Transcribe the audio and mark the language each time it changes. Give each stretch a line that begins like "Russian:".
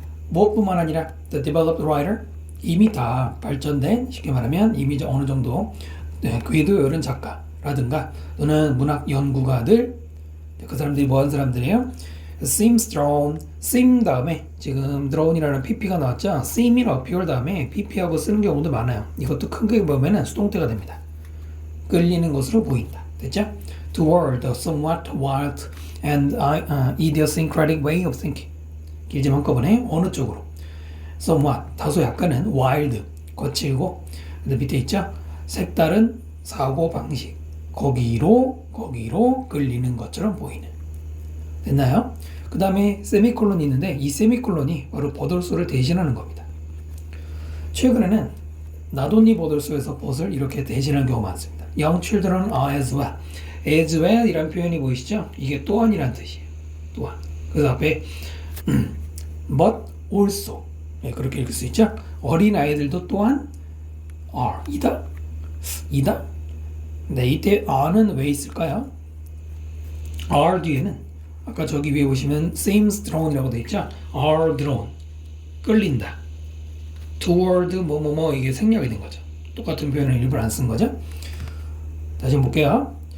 Korean: 무엇뿐만 아니라
English: the developed writer,
Korean: 이미 다 발전된, 쉽게 말하면 이미 어느 정도 궤도 오른 작가라든가 또는 문학 연구가들, 그 사람들이 뭐하는 사람들이에요?
English: seems drawn,
Korean: seem 다음에 지금 drawn이라는 pp가 나왔죠? seem이나 appear 다음에 pp하고 쓰는 경우도 많아요. 이것도 크게 보면은 수동태가 됩니다. 끌리는 것으로 보인다. 됐죠?
English: toward a somewhat wild and idiosyncratic way of thinking.
Korean: 길지만 한꺼번에 어느 쪽으로? somewhat, 다소 약간은 wild, 거칠고 근데 밑에 있죠? 색다른 사고 방식. 거기로 끌리는 것처럼 보이는. 됐나요? 그 다음에 세미콜론이 있는데 이 세미콜론이 바로 버들소를 대신하는 겁니다. 최근에는 not only 버들소에서 but을 이렇게 대신하는 경우가 많습니다.
English: Young children are as well.
Korean: as well 이란 표현이 보이시죠? 이게 또한이란 뜻이에요. 또한. 그래서 앞에 but also 그렇게 읽을 수 있죠? 어린 아이들도 또한 are 이다. 네, 이때 are는 왜 있을까요? are 뒤에는 아까 저기 위에 보시면
English: seems drawn
Korean: 이라고 되어 있죠?
English: are drawn
Korean: 끌린다. toward 뭐뭐뭐 이게 생략이 된 거죠. 똑같은 표현을 일부러 안 쓴 거죠. 다시 한번 볼게요.